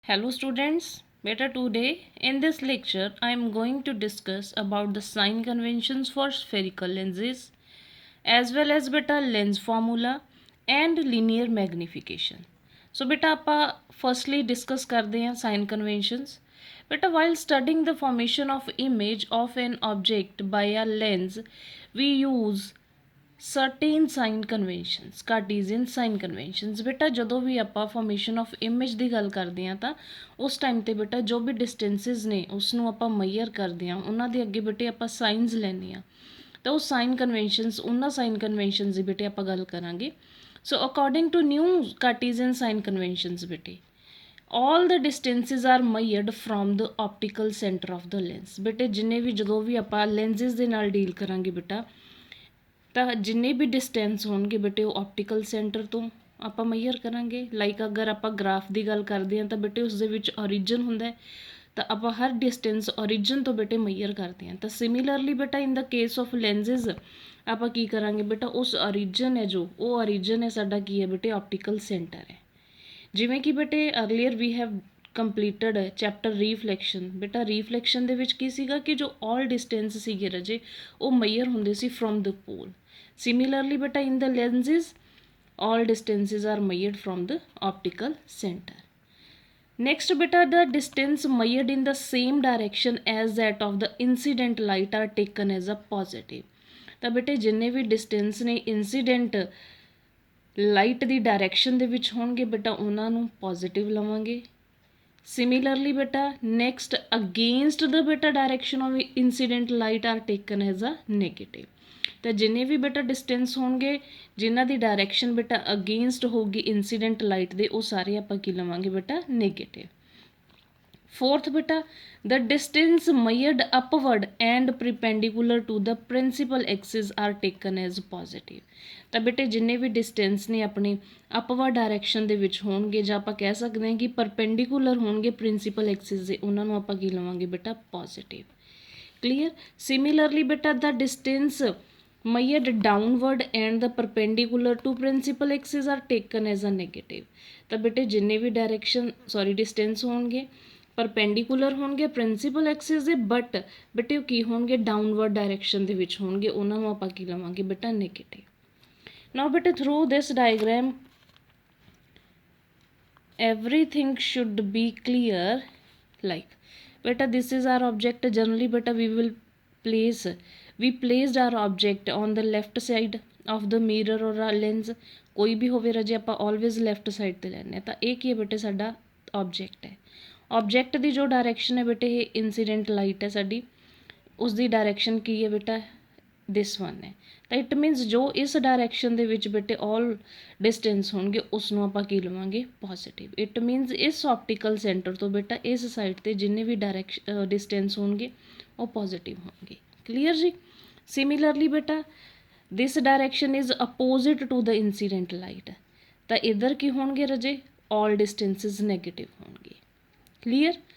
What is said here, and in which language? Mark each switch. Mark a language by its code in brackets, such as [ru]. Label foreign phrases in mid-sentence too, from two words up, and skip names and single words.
[en] Hello students, beta today in this lecture I am going to discuss about the sign conventions for spherical lenses as well as beta lens formula and linear magnification. So beta ਆਪਾਂ firstly discuss [pa] ਕਰਦੇ ਹਾਂ [en] sign conventions. Beta while studying the formation of image of an object by a lens we use certain sign conventions Cartesian sign conventions [pa] ਬੇਟਾ ਜਦੋਂ ਵੀ ਆਪਾਂ [en] formation of image [pa] ਦੀ ਗੱਲ ਕਰਦੇ ਹਾਂ ਤਾਂ ਉਸ ਟਾਈਮ ਤੇ ਬੇਟਾ ਜੋ ਵੀ ਡਿਸਟੈਂਸਿਸ ਨੇ ਉਸ ਨੂੰ ਆਪਾਂ ਮੈਜ਼ਰ ਕਰਦੇ ਹਾਂ ਉਹਨਾਂ ਦੇ ਅੱਗੇ ਬੇਟੇ ਆਪਾਂ ਸਾਈਨਸ ਲੈਂਦੇ ਹਾਂ ਤਾਂ ਉਹ [en] sign conventions [pa] ਉਹਨਾਂ [en] sign conventions [pa] ਦੀ ਬੇਟੇ ਆਪਾਂ ਗੱਲ ਕਰਾਂਗੇ ਸੋ [en] according to new Cartesian sign conventions [pa] ਬੇਟੇ [en] all the distances are measured from the optical center of the lens [pa] ਬੇਟੇ ਜਿੰਨੇ ਵੀ ਜਦੋਂ ਵੀ ਆਪਾਂ lenses ਦੇ ਨਾਲ ਡੀਲ ਕਰਾਂਗੇ ਬੇਟਾ ਤਾਂ ਜਿੰਨੇ ਵੀ ਡਿਸਟੈਂਸ ਹੋਣਗੇ ਬੇਟੇ ਉਹ [en] optical center [pa] ਤੋਂ ਆਪਾਂ ਮੈਜ਼ਰ ਕਰਾਂਗੇ ਲਾਈਕ ਅਗਰ ਆਪਾਂ ਗ੍ਰਾਫ ਦੀ ਗੱਲ ਕਰਦੇ ਹਾਂ ਤਾਂ ਬੇਟੇ ਉਸ ਦੇ ਵਿੱਚ ਓਰੀਜਨ ਹੁੰਦਾ ਹੈ ਤਾਂ ਆਪਾਂ ਹਰ ਡਿਸਟੈਂਸ ਓਰੀਜਨ ਤੋਂ ਬੇਟੇ ਮੈਜ਼ਰ ਕਰਦੇ ਹਾਂ ਤਾਂ ਸਿਮਿਲਰਲੀ ਬੇਟਾ [en] in the case of lenses [pa] ਆਪਾਂ ਕੀ ਕਰਾਂਗੇ ਬੇਟਾ ਉਸ ਓਰੀਜਨ ਹੈ ਜੋ ਉਹ ਓਰੀਜਨ ਹੈ ਸਾਡਾ ਕੀ ਹੈ ਬੇਟੇ [en] optical center [pa] ਹੈ ਜਿਵੇਂ ਕਿ ਬੇਟੇ ਅਰਲੀਅਰ ਵੀ [en] have completed chapter reflection [pa] ਬੇਟਾ ਰੀਫਲੈਕਸ਼ਨ ਦੇ ਵਿੱਚ ਕੀ ਸੀਗਾ ਕਿ ਜੋ [en] all distance [pa] ਸੀਗੇ ਰਜੇ ਉਹ ਮੈਜ਼ਰ ਹੁੰਦੇ ਸੀ [en] from the pole [pa] Similarly, [en] beta in the lenses, all distances are measured from the optical center. Next, beta the distance measured in the same direction as that of the incident light are taken as a positive. [pa] ਤਾਂ ਬੇਟੇ ਜਿੰਨੇ ਵੀ ਡਿਸਟੈਂਸ ਨੇ [en] incident light [pa] ਦੀ ਡਾਇਰੈਕਸ਼ਨ ਦੇ ਵਿੱਚ ਹੋਣਗੇ ਬੇਟਾ ਉਹਨਾਂ ਨੂੰ ਪੋਜ਼ਿਟਿਵ ਲਵਾਂਗੇ ਸਿਮਿਲਰਲੀ ਬੇਟਾ [en] next against the [pa] ਬੇਟਾ [en] direction of incident light are taken as a negative [pa] ਤਾਂ ਜਿੰਨੇ ਵੀ ਬੇਟਾ ਡਿਸਟੈਂਸ ਹੋਣਗੇ ਜਿਨ੍ਹਾਂ ਦੀ ਡਾਇਰੈਕਸ਼ਨ ਬੇਟਾ ਅਗੇਂਸਟ ਹੋਊਗੀ [en] incident light [pa] ਦੇ ਉਹ ਸਾਰੇ ਆਪਾਂ ਕੀ ਲਵਾਂਗੇ ਬੇਟਾ ਨੈਗੇਟਿਵ fourth beta [en] the distance measured upward and perpendicular to the principal axis are taken as positive [pa] ਤਾਂ ਬੇਟੇ ਜਿੰਨੇ ਵੀ ਡਿਸਟੈਂਸ ਨੇ ਆਪਣੇ [en] upward direction [pa] ਦੇ ਵਿੱਚ ਹੋਣਗੇ ਜਾਂ ਆਪਾਂ ਕਹਿ ਸਕਦੇ ਹਾਂ ਕਿ ਪਰਪੈਂਡੀਕੂਲਰ ਹੋਣਗੇ [en] principal axis [pa] ਦੇ ਉਹਨਾਂ ਨੂੰ ਆਪਾਂ ਕੀ ਲਵਾਂਗੇ ਬੇਟਾ [en] positive clear similarly [pa] ਬੇਟਾ [en] the distance measured downward and the perpendicular to principal axis are taken as a negative [pa] ਤਾਂ ਬੇਟੇ ਜਿੰਨੇ ਵੀ ਡਿਸਟੈਂਸ ਹੋਣਗੇ ਪਰਪੈਂਡੀਕੂਲਰ ਹੋਣਗੇ [en] principal axis [pa] ਦੇ ਬਟ ਬੇਟੇ ਉਹ ਕੀ ਹੋਣਗੇ [en] downward direction [pa] ਦੇ ਵਿੱਚ ਹੋਣਗੇ ਉਹਨਾਂ ਨੂੰ ਆਪਾਂ ਕੀ ਲਵਾਂਗੇ ਬੇਟਾ [en] negative now [pa] ਬੇਟੇ [en] through this diagram everything should be clear like beta this is our object generally beta we placed our object on the left side of the mirror or a lens [pa] ਕੋਈ ਵੀ ਹੋਵੇ ਰਜੇ ਆਪਾਂ [en] always left side [pa] ਤੇ ਲੈਣੇ ਤਾਂ ਇਹ ਕੀ ਹੈ ਬੇਟੇ ਸਾਡਾ object ਹੈ object ਦੀ ਜੋ ਡਾਇਰੈਕਸ਼ਨ ਹੈ ਬੇਟੇ ਇਹ ਇਨਸੀਡੈਂਟ ਲਾਈਟ ਹੈ ਸਾਡੀ ਉਸ ਦੀ ਡਾਇਰੈਕਸ਼ਨ ਕੀ ਹੈ ਬੇਟਾ [en] this one [pa] ਹੈ ਤਾਂ [en] it means [pa] ਜੋ ਇਸ ਡਾਇਰੈਕਸ਼ਨ ਦੇ ਵਿੱਚ ਬੇਟੇ [en] all distance [pa] ਹੋਣਗੇ ਉਸ ਨੂੰ ਆਪਾਂ ਕੀ ਲਵਾਂਗੇ ਪੋਜ਼ਿਟਿਵ [en] it means [pa] ਇਸ [en] optical center [pa] ਤੋਂ ਬੇਟਾ ਇਸ ਸਾਈਡ ਤੇ ਜਿੰਨੇ ਵੀ ਡਿਸਟੈਂਸ ਹੋਣਗੇ ਉਹ ਪੋਜ਼ਿਟਿਵ ਹੋਣਗੇ ਕਲੀਅਰ ਜੀ ਸਿਮਿਲਰਲੀ ਬੇਟਾ [en] this direction is opposite to the incident light [pa] ਤਾਂ ਇੱਧਰ ਕੀ ਹੋਣਗੇ ਰਜੇ [en] all distances negative [pa] ਹੋਣਗੇ clear